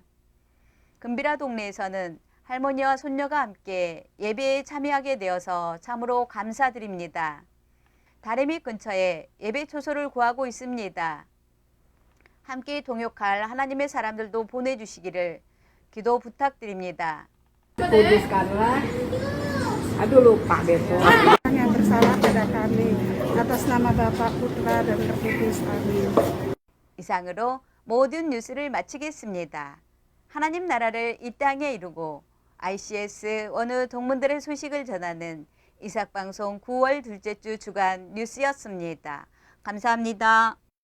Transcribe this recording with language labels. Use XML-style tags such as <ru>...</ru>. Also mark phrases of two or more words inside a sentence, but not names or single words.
<ko>금비라 동네에서는 할머니와 손녀가 함께 예배에 참여하게 되어서 참으로 감사드립니다. 다리미 근처에 예배 초소를 구하고 있습니다. 함께 동역할 하나님의 사람들도 보내주시기를 기도 부탁드립니다.</ko> <id>Kuduskanlah, aduh lupa deh tuh. Yang bersalah pada kami, atas nama Bapa, Putra, dan Roh Kudus. Amin.</id> <ko>이상으로 모든 뉴스를 마치겠습니다. 하나님 나라를 이 땅에 이루고 ICS 어느 동문들의 소식을 전하는 이삭방송 9월 둘째 주 주간 뉴스였습니다. 감사합니다.</ko>